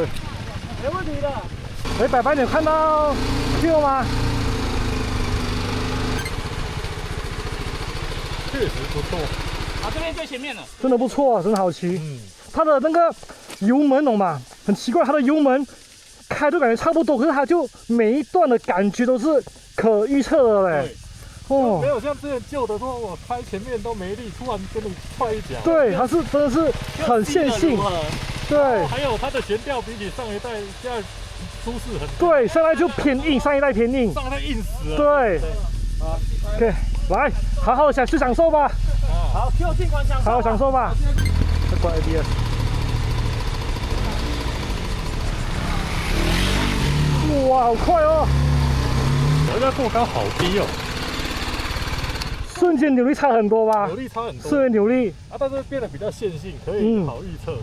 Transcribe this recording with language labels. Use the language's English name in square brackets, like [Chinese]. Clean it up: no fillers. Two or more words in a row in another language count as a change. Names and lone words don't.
[Chinese] 沒問題的。哎，白白，你有看到 Q 嗎？確實不錯。好，這邊最前面了。真的不錯，真的好騎。它的那個油門懂嗎？很奇怪，它的油門開都感覺差不多，可是它就每一段的感覺都是可預測的嘞。哦，沒有像之前舊的說，我開前面都沒力，突然給你踹一腳。對，它是真的是很線性。對，還有它的懸吊比起上一代現在舒適很多。對，上一代就偏硬，上一代偏硬。上一代硬死了。對。OK， 來，好好享受吧。好，就盡管享受。好好享受吧。再關 ABS。哇，好快哦！我家過桿好低哦。瞬間扭力差很多吧？扭力差很多。是扭力啊，但是變得比較線性，可以好預測。